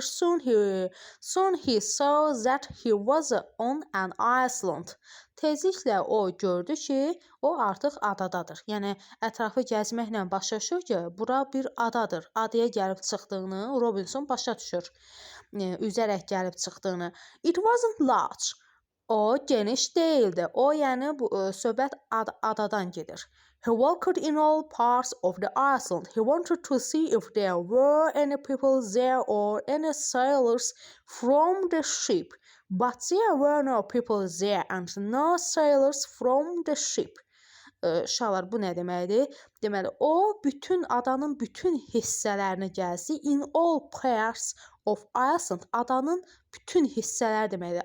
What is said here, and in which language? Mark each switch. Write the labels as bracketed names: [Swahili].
[English] Soon he saw that he was on an island. [Azerbaijani] Tezliklə o gördü ki, o artıq adadadır. Yəni ətrafı gəzməklə başa düşür ki, bura bir adadır. Adaya gəlib çıxdığını Robinson başa düşür. Üzərək gəlib çıxdığını. [English] It wasn't large. [Azerbaijani] O geniş değildi. O yəni söhbət adadan gedir. [English] He walked in all parts of the island. He wanted to see if there were any people there or any sailors from the ship. But there were no people there and no sailors from the ship. [Azerbaijani] Uşaqlar, bu nə deməkdir? Deməli, o bütün adanın bütün hissələrini gəzdi. [English] In all parts of Iceland. [Azerbaijani] Adanın bütün hissələri deməkdir.